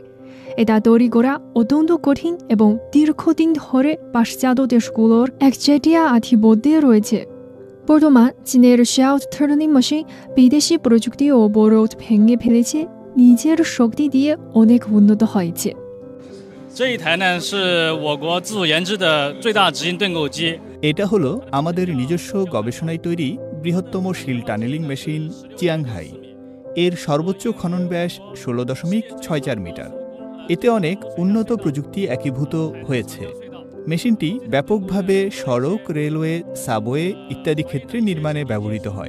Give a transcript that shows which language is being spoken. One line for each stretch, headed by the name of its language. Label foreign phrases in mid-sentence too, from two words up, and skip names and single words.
Bangla: এটা তৈরি করা অত্যন্ত কঠিন এবং দীর্ঘদিন ধরে পাশ্চাত্য দেশগুলোর একচেটিয়া আধিপত্যে রয়েছে। বর্তমান চীনের
English: shield turning machine
Bangla: বিদেশি প্রযুক্তি ও অবরোধ ভেঙে ফেলেছে, নিজের শক্তি দিয়ে অনেক উন্নত হয়েছে।
Chinese: 这一台呢是我国自主研制的最大直径盾构机。
Bangla: এটা হলো আমাদের নিজস্ব গবেষণায় তৈরি বৃহত্তম
English: shield tunneling machine
Bangla: চিয়াংহাই। এর সর্বোচ্চ খনন ব্যাস 16.64 মিটার। এতে অনেক উন্নত প্রযুক্তি একীভূত হয়েছে। মেশিনটি ব্যাপকভাবে সড়ক, রেলওয়ে, সাবওয়ে ইত্যাদি ক্ষেত্রে নির্মাণে ব্যবহৃত হয়।